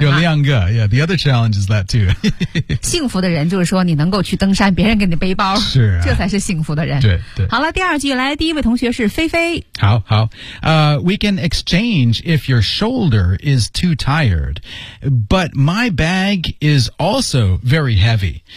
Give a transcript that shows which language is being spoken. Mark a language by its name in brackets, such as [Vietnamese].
[Chinese] 有两个、 [English] 啊、yeah, the other challenge is that too. [Chinese] 幸福的人就是说你能够去登山别人给你背包。是、啊。这才是幸福的人。对对。好了第二句来第一位同学是菲菲。好好。 [English] We can exchange if your shoulder is too tired, but my bag is also very heavy.